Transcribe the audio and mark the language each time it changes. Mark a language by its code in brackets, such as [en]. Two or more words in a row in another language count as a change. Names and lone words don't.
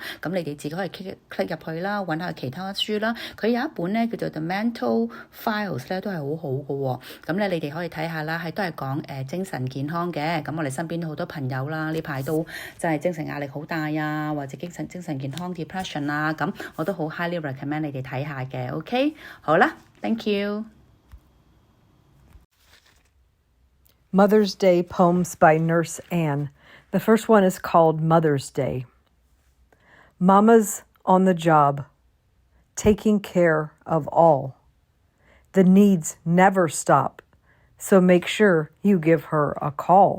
[yue] 咁你哋自己可以 click 入去啦，揾下其他書啦。佢有一本咧叫做 The Mental Files 咧，都係好好嘅喎。咁咧你哋可以睇下啦，都係講精神健康嘅。咁我哋身邊都好多朋友啦，呢排都真係精神壓力好大啊，或者精神健康 depression 啊，咁我都好 [en] highly recommend [yue] 你哋睇下嘅。OK， 好啦。 [en] Thank you. Mother's Day Poems by Nurse Anne. The first one is called Mother's Day. Mama's on the job, taking care of all. The needs never stop, so make sure you give her a call.